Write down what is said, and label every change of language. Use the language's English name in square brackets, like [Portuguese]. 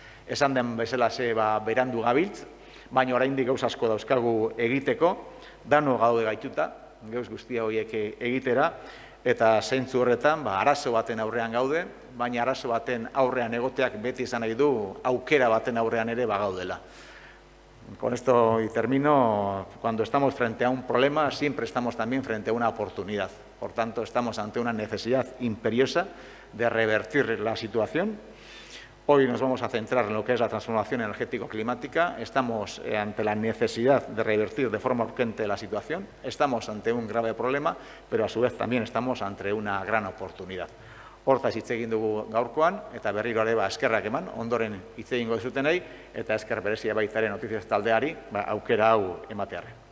[Basque] Esan den bezala berandu gabiltz, baina oraindik gauza asko dauzkagu egiteko, dano gaude gaituta, gauz guztia horiek egitera, eta zentzu horretan arazo baten aurrean gaude, baina arazo baten aurrean egoteak beti izan nahi du aukera baten aurrean ere bagaudela. [Spanish] Con esto y termino, cuando estamos frente a un problema, siempre estamos también frente a una oportunidad. Por tanto, estamos ante una necesidad imperiosa de revertir la situación. Hoy nos vamos a centrar en lo que es la transformación energético-climática. Estamos ante la necesidad de revertir de forma urgente la situación. Estamos ante un grave problema, pero a su vez también estamos ante una gran oportunidad. [Basque] Hortaz hitz egin dugu gaurkoan, eta berriro ere eskerrak eman, ondoren hitz egingo dizutenei, eta esker berezia baita ere Notizias taldeari aukera hau ematearren.